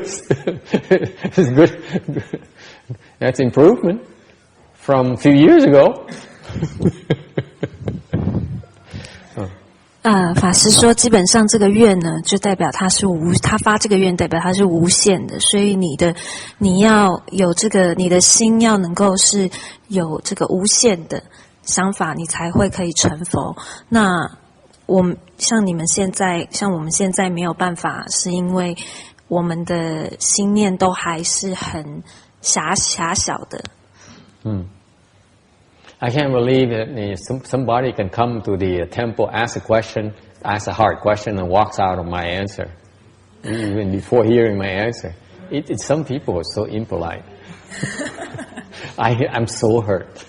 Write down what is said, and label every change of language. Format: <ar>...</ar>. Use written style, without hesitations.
<en>It's good. That's improvement from a few years ago.</en> <zh>法师说，基本上这个愿呢，就代表他发这个愿代表他是无限的，所以你要有这个，你的心要能够是有这个无限的想法，你才会可以成佛。那像我们现在没有办法，是因为我们的心念都还是很狭小的。</zh> <en>I can't believe that somebody can come to the temple, ask a hard question, and walks out of my answer, even before hearing my answer. Some people are so impolite. I'm so hurt.</en>